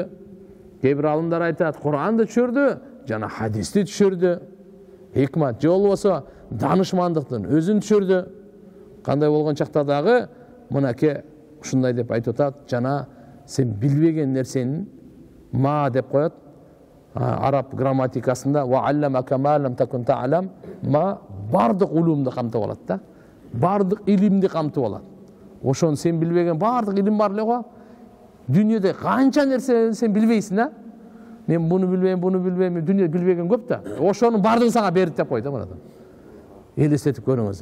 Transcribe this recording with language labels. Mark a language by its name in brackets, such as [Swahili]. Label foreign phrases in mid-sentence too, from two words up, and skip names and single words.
[Kyrgyz] Кээ бир алымдар айтат, Кур'анды түшүрдү жана хадисти түшүрдү. Хикмат. Же болбосо данышмандыктын өзүн түшүрдү. Кандай болгон чакта дагы мынакей ушундай деп айтып атат, жана сен билбеген нерсени ма деп коет. Араб грамматикасында [Arabic] وعلمك ما لم تكن تعلم, [Kyrgyz] ма бардык улумду камтып алат да. Бардык илимди камтып алат. Ошону сен билбеген бардык илим бар эле го. Дүйнөдө канча нерсе сен билбейсиң да. Мен буну билбейм, дүйнөдө билбеген көп да. Ошонун бардыгын сага берди деп койду мына. Элестетип көрүңүз.